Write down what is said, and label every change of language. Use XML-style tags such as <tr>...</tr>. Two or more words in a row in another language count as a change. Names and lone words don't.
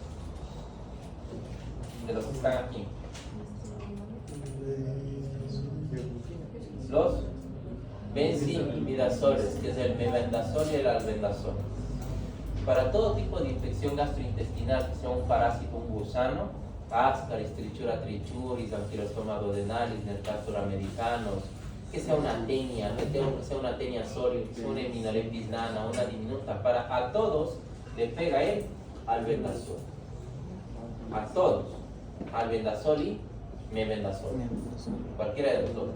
<es>De los que están aquí. Los benzimidazoles, que es el mebendazol y el albendazol. Para todo tipo de infección gastrointestinal, que sea un parásito, un gusano, ascaris, trichura trichuris, anquilostoma duodenalis, nercator americanos, que sea una tenia, que sea una tenia sorio, que sea una Eminorhabdis nana, una diminuta, a todos le pega el albendazol. A todos. Albendazol y mebendazol. Cualquiera de los dos.</es>